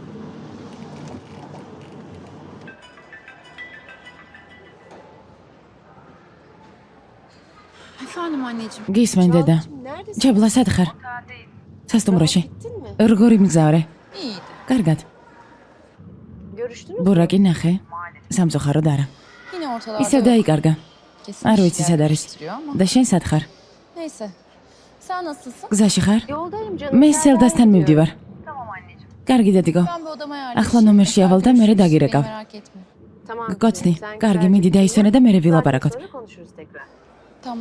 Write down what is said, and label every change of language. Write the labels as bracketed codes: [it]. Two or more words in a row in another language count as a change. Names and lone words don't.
[tr] Efendim anneciğim. [ka] გისმენ დედა. ჩებლა სად ხარ? სასტუმროში. როგორი მგზავრე? [tr] İyiydi. [ka] კარგად. ბურაკი ნახე. სამწუხაროდ არა. [tr] Yine ortalarda [ka] ისევ [tr] yok. [ka] დაიკარგა. [tr] Kesin [ka] არ [tr] bir [ka] ვიცი [tr] şeyler [ka] სად არის. [tr] karıştırıyor ama. [ka] და შენ სად ხარ? [tr] Neyse. Sen nasılsın? [ka] გზაში ხარ? მე სელდასთან მივდივარ. კარგი დედიკო. [tr] Ben bir odama yerleşeyim. [ka] ახლა ნომერში ავალ და მერე დაგირეკავ. [tr] Merak etme. [ka] გკოცდი. კარგი, მიდი დაისვენე და მერე ვილაპარაკოთ. [tr] Tamam.